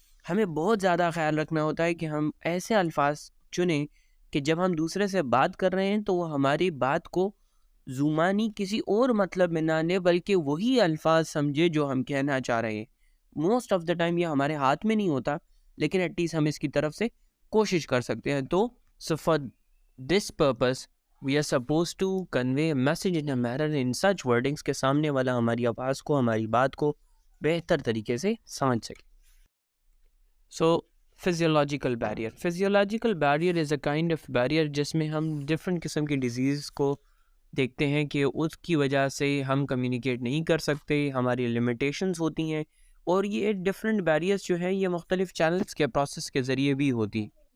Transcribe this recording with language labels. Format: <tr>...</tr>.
<ur>ہمیں بہت زیادہ خیال رکھنا ہوتا ہے کہ ہم ایسے الفاظ چنیں کہ جب ہم دوسرے سے بات کر رہے ہیں تو وہ ہماری بات کو زبانی کسی اور مطلب میں نہ لے بلکہ وہی الفاظ سمجھے جو ہم کہنا چاہ رہے ہیں.</ur> <en>most of the time</en> <ur>یہ ہمارے ہاتھ میں نہیں ہوتا، لیکن ایٹ لیسٹ ہم اس کی طرف سے کوشش کر سکتے ہیں.</ur> <en>تو so for this purpose we are supposed to convey a message in a manner in such wordings</en> <ur>کہ سامنے والا ہماری آواز کو، ہماری بات کو بہتر طریقے سے سمجھ سکے.</ur> <en>physiological barrier is a kind of barrier</en> <ur>جس میں ہم ڈفرینٹ قسم کی ڈیزیز کو دیکھتے ہیں کہ اس کی وجہ سے ہم کمیونیکیٹ نہیں کر سکتے، ہماری لمیٹیشنز ہوتی ہیں. اور یہ ڈفرینٹ بیریئرز جو ہیں یہ مختلف چینلز کے پروسیس کے ذریعے بھی ہوتی ہیں.</ur>